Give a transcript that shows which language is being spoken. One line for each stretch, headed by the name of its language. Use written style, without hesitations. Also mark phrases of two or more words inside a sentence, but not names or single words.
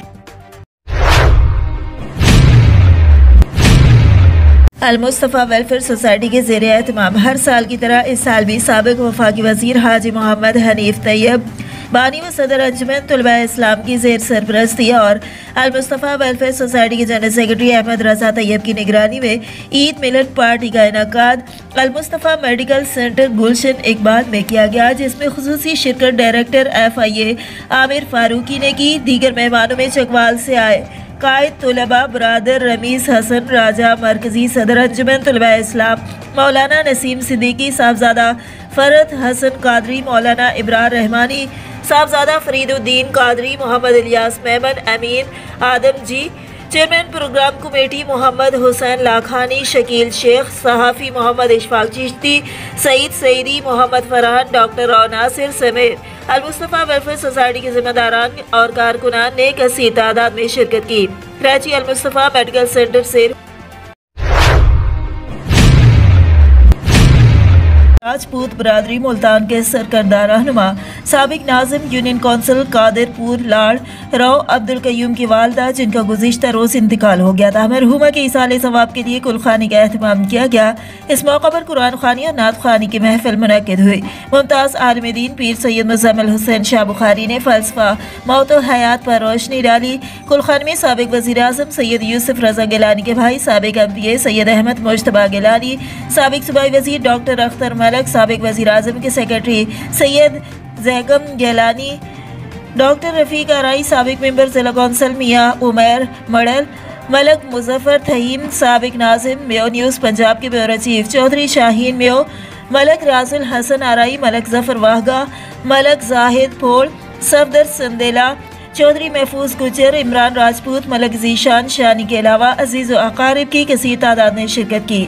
Urdu: المصطفیٰ ویلفیئر سوسائٹی کے زیرِ اہتمام ہر سال کی طرح اس سال بھی سابق وفاقی وزیر حاجی محمد حنیف طیب، بانی و صدر انجمن طلبہ اسلام کی زیر سرپرستی اور المصطفیٰ ویلفیئر سوسائٹی کے
English: General Secretary
Urdu: احمد رضا طیب کی نگرانی میں عید ملن پارٹی کا انعقاد المصطفیٰ میڈیکل سینٹر گلشن اقبال میں کیا گیا، جس میں خصوصی شرکت ڈائریکٹر FIA عامر فاروقی نے کی. دیگر مہمانوں میں چکوال سے آئے قائد طلبہ برادر رمیز حسن راجہ، مرکزی صدر انجمن طلبہ اسلام مولانا نسیم صدیقی، صاحبزادہ فرد حسن قادری، مولانا ابرار رحمانی، صاحبزادہ فریدالدین قادری، محمد الیاس میمن، امین آدم جی,
English: Chairman Program Committee
Urdu: محمد حسین لاکھانی، شکیل شیخ، صحافی محمد اشفاق چشتی، سعید سعیدی، محمد فرحان، ڈاکٹر راؤ ناصر سمیت المصطفیٰ ویلفیئر سوسائٹی کے ذمہ داران اور کارکنان نے کثیر تعداد میں شرکت کی. کراچی المصطفیٰ میڈیکل سینٹر سے راجپوت برادری ملتان کے سرکردہ رہنما سابق ناظم یونین کونسل قادرپور لاڑ راؤ عبدالقیوم کی والدہ، جن کا گزشتہ روز انتقال ہو گیا تھا، مرحومہ کے ایصالِ ثواب کے لیے قل خوانی کا اہتمام کیا گیا. اس موقع پر قرآن خوانی اور نعت خوانی کی محفل منعقد ہوئی. ممتاز عالمِ دین پیر سید مزمل حسین شاہ بخاری نے فلسفہ موت و حیات پر روشنی ڈالی. قل خوانی میں سابق وزیر اعظم سید یوسف رضا گیلانی کے بھائی سابق MPA سید احمد مجتبیٰ گیلانی، سابق صوبائی وزیر ڈاکٹر اختر ملک، سابق وزیر اعظم کے سیکرٹری سید ضیغم گیلانی، ڈاکٹر رفیق آرائیں، سابق ممبر ضلع کونسل میاں عمیر منڈل، ملک مظفر تھہیم، سابق ناظم میو نیوز پنجاب کے
English: Bureau Chief
Urdu: چوہدری شاہین میو، ملک راجل حسن آرائیں، ملک ظفر واہگہ، ملک زاہد فوڑ، صفدر سندیلہ، چوہدری محفوظ گجر، عمران راجپوت، ملک ذیشان شانی کے علاوہ عزیز و اقارب کی کثیر تعداد نے شرکت کی.